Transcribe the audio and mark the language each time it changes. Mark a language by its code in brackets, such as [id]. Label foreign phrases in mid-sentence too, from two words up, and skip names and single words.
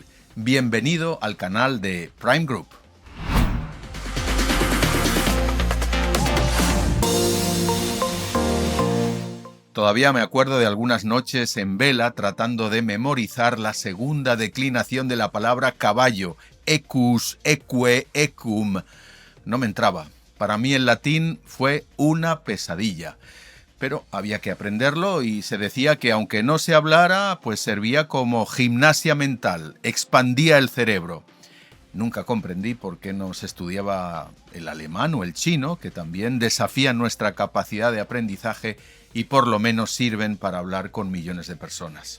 [es] Bienvenido al canal de Prime Group. Todavía me acuerdo de algunas noches en vela tratando de memorizar la segunda declinación de la palabra caballo, [la] equus, eque, equum. [es] No me entraba. Para mí el latín fue una pesadilla. Pero había que aprenderlo y se decía que aunque no se hablara, pues servía como gimnasia mental, expandía el cerebro. Nunca comprendí por qué no se estudiaba el alemán o el chino, que también desafían nuestra capacidad de aprendizaje y por lo menos sirven para hablar con millones de personas.